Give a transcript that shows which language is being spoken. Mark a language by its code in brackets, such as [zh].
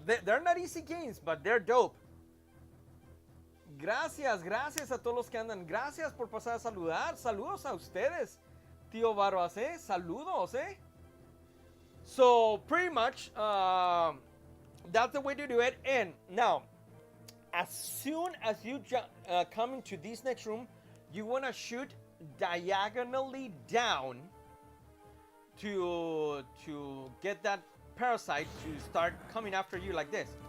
[en] They're not easy games, but they're dope. [es] Gracias a todos los que andan. Gracias por pasar a saludar. Saludos a ustedes, tío Barbas, ¿eh? Saludos, ¿eh? [en] So, pretty much, that's the way to do it. And now, as soon as you come into this next room, you want to shoot diagonally down to get that parasite to start coming after you like this.